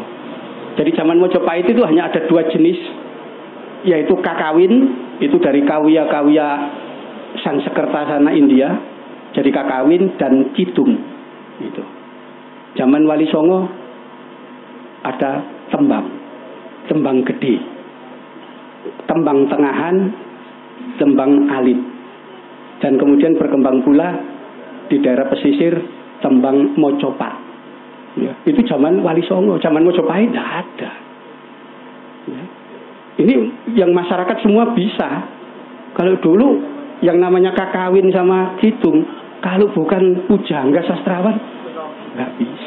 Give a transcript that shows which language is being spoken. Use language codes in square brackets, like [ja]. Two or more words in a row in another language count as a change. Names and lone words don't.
[id] Jadi zaman Mojopahit itu hanya ada 2 jenis, yaitu kakawin, itu dari kawia-kawia Sansekerta sana India, jadi kakawin, dan kidung. Gitu. Zaman Wali Songo ada tembang gede, tembang tengahan, tembang alit, dan kemudian berkembang pula di daerah pesisir tembang mocopat. Ya, itu zaman Wali Songo, zaman Mojopahit tidak ada. Ya. Ini yang masyarakat semua bisa. Kalau dulu yang namanya kakawin sama kidung, kalau bukan pujangga sastrawan nggak bisa.